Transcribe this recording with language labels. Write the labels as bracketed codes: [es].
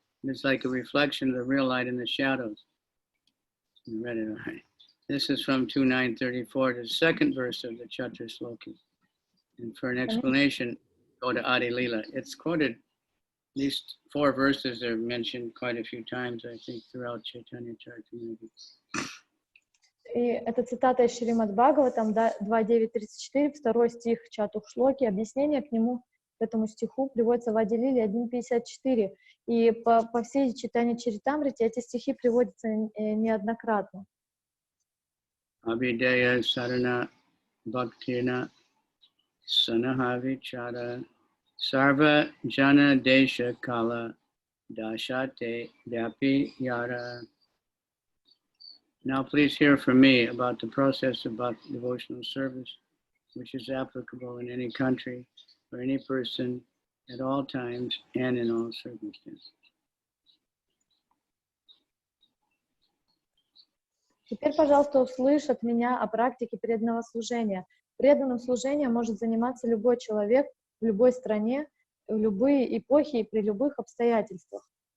[en] It is like a reflection of the real light in the shadows. You read it all right. This is from 2.934, the second verse of the Chatra Sloki. And for an explanation, go to Adi-lila. It's quoted, at least 4 verses are mentioned quite a few times, I think, throughout Чайтанья-чаритамрита. [ru] И это цитата из Шримад Бхагаватам 2.9.34, 2 стих Чатух-шлоки. Объяснение к нему, к этому стиху, приводится в Ади-лиле 1.54. И по всей Чайтанья-чаритамрите эти стихи приводятся неоднократно. [sa] Abhidaya sarana bhaktina sanahavichara sarva jana desha kala dashate vyapi yara. [en] Now please hear from me about the process of devotional service, which is applicable in any country, for any person, at all times, and in all circumstances. [ru] Теперь, пожалуйста, услышь от меня о практике преданного служения. Преданным служением может заниматься любой человек в любой стране, в любые эпохи и при любых обстоятельствах.